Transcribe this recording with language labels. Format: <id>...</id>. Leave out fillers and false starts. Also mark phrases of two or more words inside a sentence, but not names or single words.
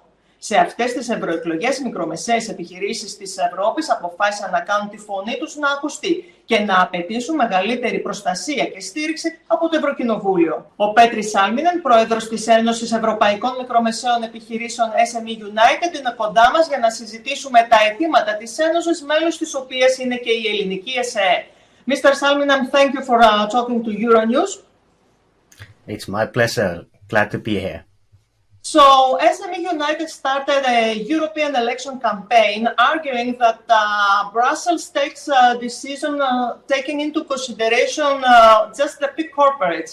<el>Σε αυτές τις ευρωεκλογές, οι μικρομεσαίες επιχειρήσεις της Ευρώπης αποφάσισαν να κάνουν τη φωνή τους να ακουστεί και να απαιτήσουν μεγαλύτερη προστασία και στήριξη από το Ευρωκοινοβούλιο. Ο Petri Salminen, πρόεδρος της Ένωσης Ευρωπαϊκών Μικρομεσαίων Επιχειρήσεων SMEunited, είναι κοντά μας για να συζητήσουμε τα αιτήματα της Ένωσης, μέλος της οποίας είναι και η ελληνική ΕΣΕ.</el> <en>Mr. Salminen, thank you for talking to Euronews. It's my pleasure. Glad to be here. So, SMEunited started a European election campaign arguing that Brussels takes decision taking into consideration just the big corporates.</en>